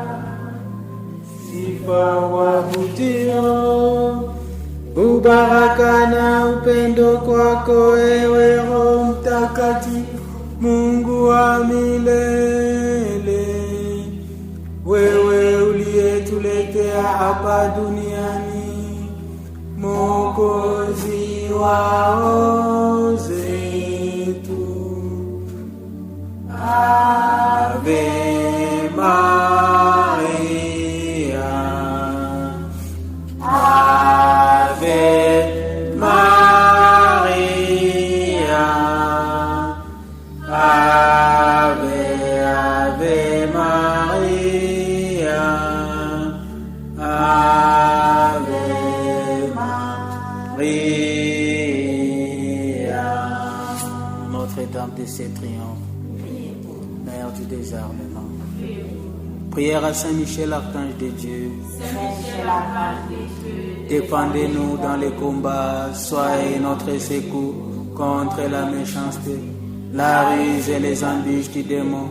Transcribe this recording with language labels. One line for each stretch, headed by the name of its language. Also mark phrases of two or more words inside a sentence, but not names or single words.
Swahili: Sifa waabudio, ubaraka na upendo kwako ewe Roho Mtakatifu, Mungu wa milele. Wewe uliyetuletea hapa duniani Mwokozi wa roho zetu.
Latin: Ave Maria, Ave Maria, Ave, Ave Maria, Ave Maria.
French: Notre-Dame de ses triomphes, Mère du désarmement. Prière à Saint-Michel, archange de Dieu. Défendez-nous dans les combats, soyez notre secours contre la méchanceté, la ruse et les embûches du démon.